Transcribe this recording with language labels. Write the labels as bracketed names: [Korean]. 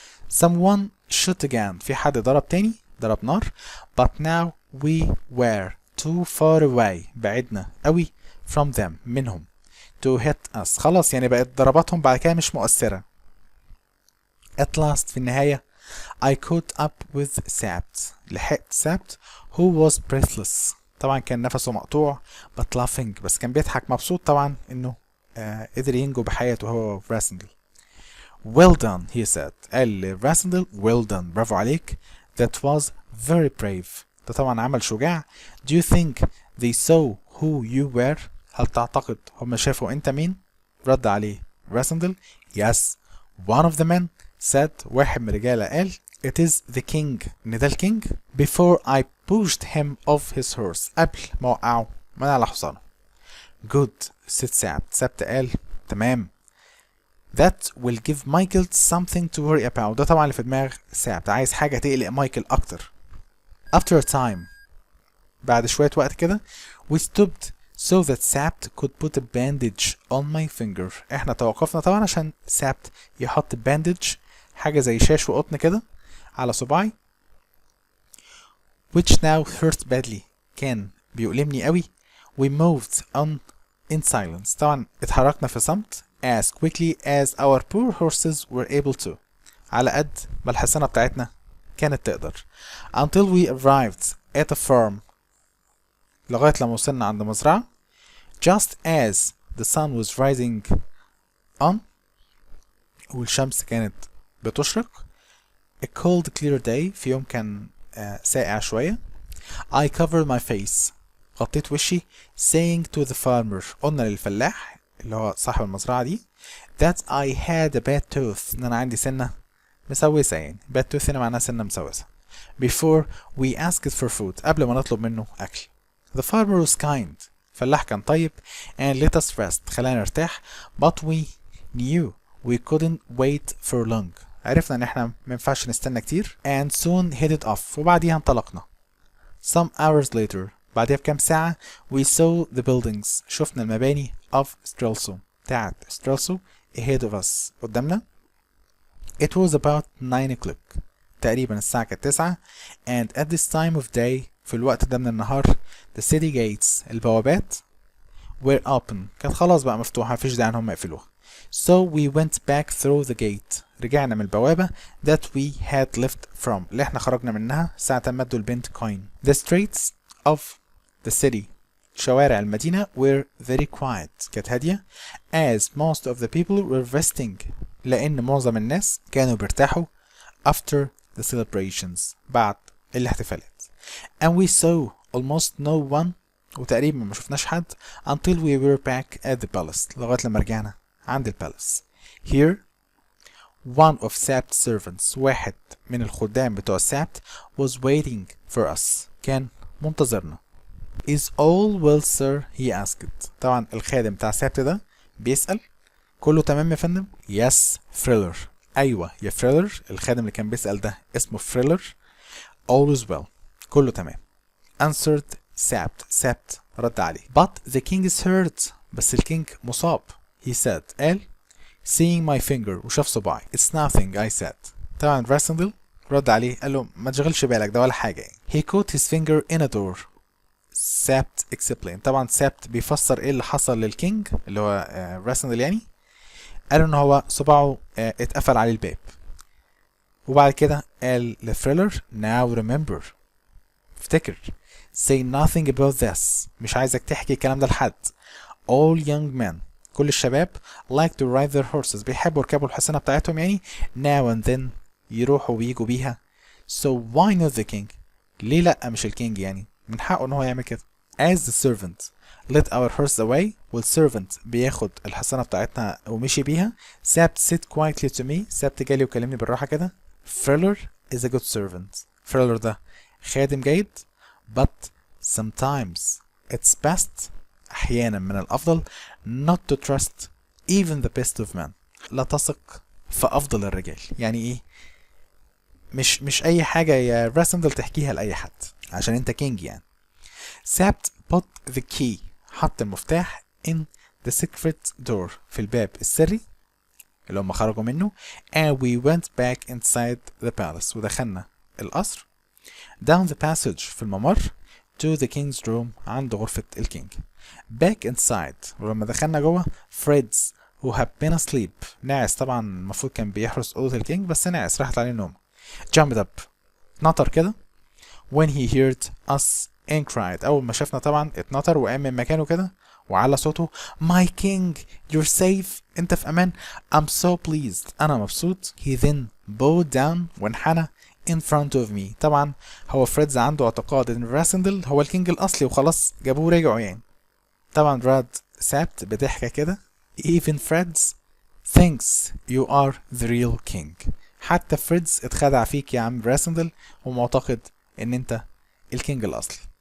[English] Someone shot again [Arabic] في حد ضرب تاني ضرب نار [English] but now we were too far away [Arabic] بعدنا قوي [English] from them [Arabic] منهم [English] to hit us [Arabic] خلاص يعني بقت ضرباتهم بعد كده مش مؤثرة. [English] At last [Arabic] في النهاية [English] I caught up with [Arabic] سابت لحقت سابت [English] who was breathless [Arabic] طبعا كان نفسه مقطوع [English] but laughing [Arabic] بس كان بيضحك مبسوط طبعا انه قدر ينجو بحياته هو وراسندل. [English] Well done he said [Arabic] قال لراسندل [English] well done [Arabic] برافو عليك [English] that was very brave [Arabic] ده طبعا عمل شجاع. [English] Do you think they saw who you were [Arabic] هل تعتقد هم شافوا انت مين؟ رد عليه راسندل [English] yes one of the men said [Arabic] واحد من الرجالة قال [English] it is the king [Arabic] ان ده الكينج [English] before I pushed him off his horse [Arabic] قبل ما وقعه من على حصانه. [English] good said [Arabic] سابت قال تمام [English] that will give Michael something to worry about [Arabic] ده طبعا اللي في دماغ سابت عايز حاجة تقلق مايكل أكتر. [English] after a time [Arabic] بعد شوية وقت كده [English] we stopped so that Sabt could put a bandage on my finger [Arabic] احنا توقفنا طبعا عشان Sabt يحط bandage حاجة زي شاش وقطن كده على صباعي [English] which now hurt badly [Arabic] كان بيؤلمني قوي. [English] we moved on in silence [Arabic] طبعا اتحركنا في صمت [English] as quickly as our poor horses were able to [Arabic] على قد ما الحصانة بتاعتنا كانت تقدر [English] until we arrived at a farm [Arabic] لغاية لما وصلنا عند مزرعة [English] just as the sun was rising on [Arabic] والشمس كانت بتشرق [English] a cold clear day [Arabic] في يوم كان ساقع شوية. [English] I covered my face [Arabic] غطيت وشي [English] saying to the farmer [Arabic] قلنا للفلاح اللي هو صاحب المزرعة دي [English] that I had a bad tooth [Arabic] إن أنا عندي سنة مسوسة يعني bad tooth هنا معناها سنة مسوسة [English] before we asked for food [Arabic] قبل ما نطلب منه أكل. [English] The farmer was kind [Arabic] فلاح كان طيب [English] and let us rest [Arabic] خلانا نرتاح [English] but we knew we couldn't wait for long [Arabic] عرفنا ان احنا مينفعش نستنى كتير [English] and soon headed off [Arabic] وبعديها انطلقنا. [English] Some hours later [Arabic] بعديها بكام ساعة [English] we saw the buildings [Arabic] شفنا المباني [English] of Strelso [Arabic] بتاعت Strelso [English] ahead of us [Arabic] قدامنا. [English] It was about 9 o'clock [Arabic] تقريبا الساعة كانت 9 [English] and at this time of day [Arabic] في الوقت ده من النهار [English] the city gates [Arabic] البوابات [English] were open [Arabic] كانت خلاص بقى مفتوحة مفيش داعي ان هم يقفلوها. [English] So we went back through the gate [Arabic] رجعنا من البوابة [English] that we had left from [Arabic] اللي احنا خرجنا منها ساعة ما ادوا البنت كوين. [English] The streets of the city [Arabic] شوارع المدينة [English] were very quiet [Arabic] كانت هادية [English] as most of the people were resting [Arabic] لأن معظم الناس كانوا بيرتاحوا [English] after the celebrations [Arabic] بعد الاحتفالات. [English] And we saw almost no one [Arabic] وتقريبا ما شفناش حد [English] until we were back at the palace [Arabic] لغاية لما رجعنا عند البالس. [English] Here one of Sabt's servants [Arabic] واحد من الخدام بتوع Sabt [English] was waiting for us [Arabic] كان منتظرنا. [English] Is all well sir he asked [Arabic] طبعا الخادم بتاع Sabt ده بيسأل كله تمام يا فندم؟ [English] Yes Friller [Arabic] أيوة يا فريلر الخادم اللي كان بيسأل ده اسمه فريلر. [English] All is well [Arabic] كله تمام. [English] Answered Sabt [Arabic] رد عليه. [English] But the king is hurt [Arabic] بس الكينج مصاب. [English] He said [Arabic] قال [English] seeing my finger [Arabic] وشاف صباعي. [English] It's nothing I said. [Arabic] طبعا راسندل رد عليه قال له ما تشغلش بالك ده ولا حاجة يعني. [English] He caught his finger in a door. Sabt explained. [Arabic] طبعا Sabt بيفسر ايه اللي حصل للكينج اللي هو راسندل يعني. قال ان هو صباعه اتقفل عليه الباب. وبعد كده قال لفريلر [English] now remember [Arabic] افتكر [English] say nothing about this، [Arabic] مش عايزك تحكي الكلام ده لحد. [English] all young men، [Arabic] كل الشباب [English] like to ride their horses، [Arabic] بيحبوا يركبوا الحصانة بتاعتهم يعني [English] now and then، [Arabic] يروحوا ويجوا بيها. [English] so why not the king؟ [Arabic] ليه لأ مش الكينج يعني؟ من حقه ان هو يعمل كده. [English] as the servant let our horse away، [Arabic] والservant بياخد الحصانة بتاعتنا ومشي بيها. سابت [English] sit quietly to me، [Arabic] سابت جالي وكلمني بالراحة كده. [English] Friller is a good servant، [Arabic] Friller ده خادم جيد. [English] but sometimes it's best، [Arabic] أحيانا من الأفضل [English] not to trust even the best of men، [Arabic] لا تثق في أفضل الرجال. [English] يعني إيه؟ مش أي حاجة يا راسندل تحكيها لأي حد عشان أنت كينج يعني. [Arabic] سابت [English] put the key، [Arabic] حط المفتاح [English] in the secret door، [Arabic] في الباب السري اللي هم خرجوا منه. [English] and we went back inside the palace، [Arabic] ودخلنا القصر. [English] down the passage، [Arabic] في الممر. [English] to the king's room، [Arabic] عند غرفة الكينج. [English] back inside، [Arabic] ولما دخلنا جوه [English] Fred's who had been asleep، [Arabic] ناعس طبعا، المفروض كان بيحرس أوضة الكينج بس ناعس راحت عليه النوم. [English] jumped up، [Arabic] نطر كده. [English] when he heard us and cried، [Arabic] أول ما شافنا طبعا اتنطر وقام من مكانه كده وعلى صوته [English] my king you're safe، [Arabic] انت في امان. [English] I'm so pleased، [Arabic] انا مبسوط. [English] he then bowed down، [Arabic] وانحنى [English] in front of me. [Arabic] طبعا هو فريدز عنده اعتقاد ان راسندل هو الكينج الاصلي وخلاص جابوه رجعوا يعني. طبعا راد سابت بضحكة كده [English] even Fred's thinks you are the real king، [Arabic] حتى فريدز اتخدع فيك يا عم راسندل ومعتقد ان انت الكينج الاصلي.